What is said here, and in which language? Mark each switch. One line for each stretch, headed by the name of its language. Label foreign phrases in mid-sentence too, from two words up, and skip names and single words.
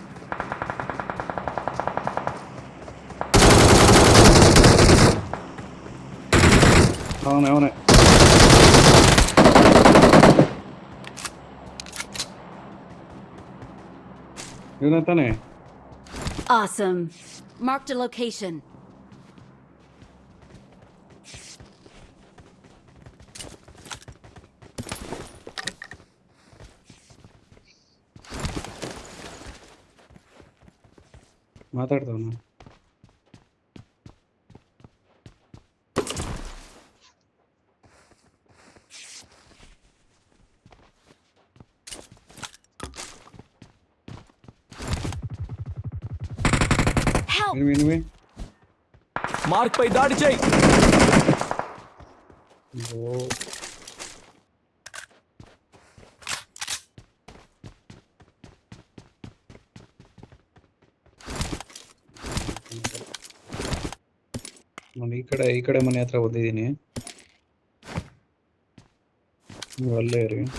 Kannada: ಅವನೇ ಇವನೇ ತಾನೆ.
English: Awesome. Marked a location.
Kannada: ಮಾತಾಡ್ದವನು.
English: Help! ఇనివి
Telugu: మార్క్ పై దాడి చేయి.
Kannada: ఓ ನಾನು ಈ ಕಡೆ ಮನೆ ಹತ್ರ ಬಂದಿದ್ದೀನಿ. ನೀವು ಅಲ್ಲೇ ಇರಿ.